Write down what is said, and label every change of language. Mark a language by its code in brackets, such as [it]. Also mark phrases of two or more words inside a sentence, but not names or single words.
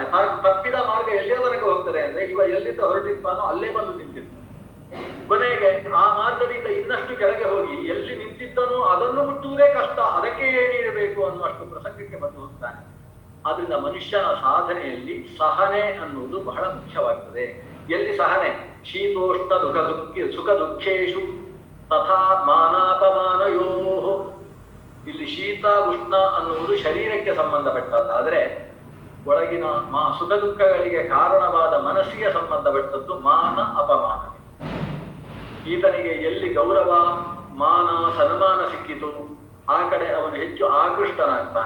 [kn] ತಪ್ಪಿದ ಮಾರ್ಗ ಎಲ್ಲಿಯ ತನಕ ಹೋಗ್ತದೆ ಅಂದ್ರೆ ಇವ ಎಲ್ಲಿಂದ ಹೊರಟಿರ್ತಾನೋ ಅಲ್ಲೇ ಬಂದು ನಿಂತಿರ್ತಾನೆ. ಕೊನೆಗೆ ಆ ಮಾರ್ಗದಿಂದ ಇನ್ನಷ್ಟು ಕೆಳಗೆ ಹೋಗಿ ಎಲ್ಲಿ ನಿಂತಿದ್ದನೋ ಅದನ್ನು ಮುಟ್ಟುವುದೇ ಕಷ್ಟ, ಅದಕ್ಕೆ ಏನಿರಬೇಕು ಅನ್ನುವಷ್ಟು ಪ್ರಸಂಗಕ್ಕೆ ಬಂದು ಹೋಗ್ತಾನೆ. ಆದ್ರಿಂದ ಮನುಷ್ಯನ ಸಾಧನೆಯಲ್ಲಿ ಸಹನೆ ಅನ್ನುವುದು ಬಹಳ ಮುಖ್ಯವಾಗ್ತದೆ. ಎಲ್ಲಿ ಸಹನೆ? [sa] ಶೀತೋಷ್ಣ ಸುಖ ದುಃಖೇಶು ತಥಾ ಮಾನಾಪಮಾನಯೋ. [kn] ಇಲ್ಲಿ ಶೀತ ಉಷ್ಣ ಅನ್ನುವುದು ಶರೀರಕ್ಕೆ ಸಂಬಂಧಪಟ್ಟದ್ದಾದ್ರೆ ಒಳಗಿನ ಸುಖ ದುಃಖಗಳಿಗೆ ಕಾರಣವಾದ ಮನಸ್ಸಿಗೆ ಸಂಬಂಧಪಟ್ಟದ್ದು ಮಾನ ಅಪಮಾನ. ಈತನಿಗೆ ಎಲ್ಲಿ ಗೌರವ ಮಾನ ಸನ್ಮಾನ ಸಿಕ್ಕಿತು ಆ ಕಡೆ ಅವನು ಹೆಚ್ಚು ಆಕೃಷ್ಟನಾಗ್ತಾನೆ.